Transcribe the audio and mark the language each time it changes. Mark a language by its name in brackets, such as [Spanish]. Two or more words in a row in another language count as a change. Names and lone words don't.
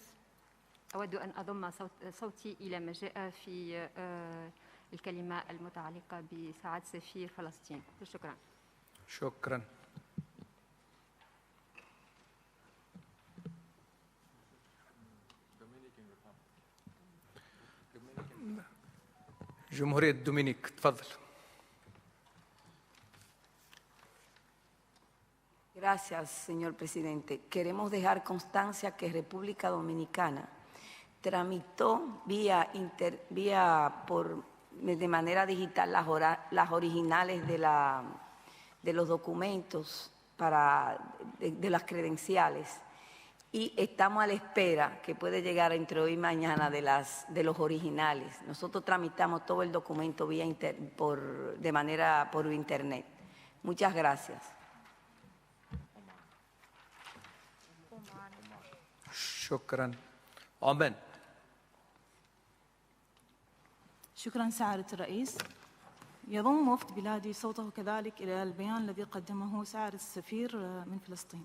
[Arabic] أود أن أضم صوتي إلى ما جاء في الكلمة المتعلقة بسعادة سفير فلسطين. شكرا. شكرا. جمهورية الدومينيك. تفضل. [Spanish] Gracias, señor presidente. Queremos dejar constancia que República Dominicana tramitó de manera digital las originales de los documentos de las credenciales, y estamos a la espera que puede llegar entre hoy y mañana de los originales. Nosotros tramitamos todo el documento por internet. Muchas gracias. [Arabic] شكرا. عمان. شكرا سعادة الرئيس. يضم وفد بلادي صوته كذلك إلى البيان الذي قدمه سعادة السفير من فلسطين.